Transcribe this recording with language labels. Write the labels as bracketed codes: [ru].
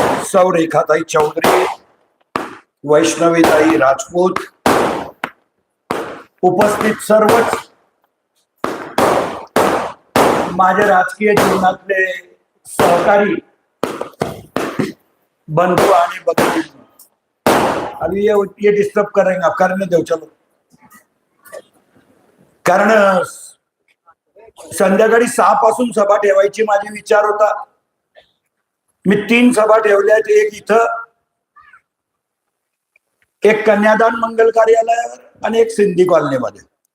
[mr] सौ रेखाताई चौधरी, वैष्णवीताई राजपूत, उपस्थित सर्वच माझ्या राजकीय जीवनातले सहकारी बंधू आणि भगिनी. [hi] अभी ये डिस्टर्ब करेंगे, करने दो चलो. [mr] कारण संध्याकाळी 6 पासून सभा ठेवायची माझी विचार होता. मी 3 सभा ठेवल्यात, एक इथं, एक कन्यादान मंगल कार्यालयावर आणि एक सिंधी कॉलनीमध्ये.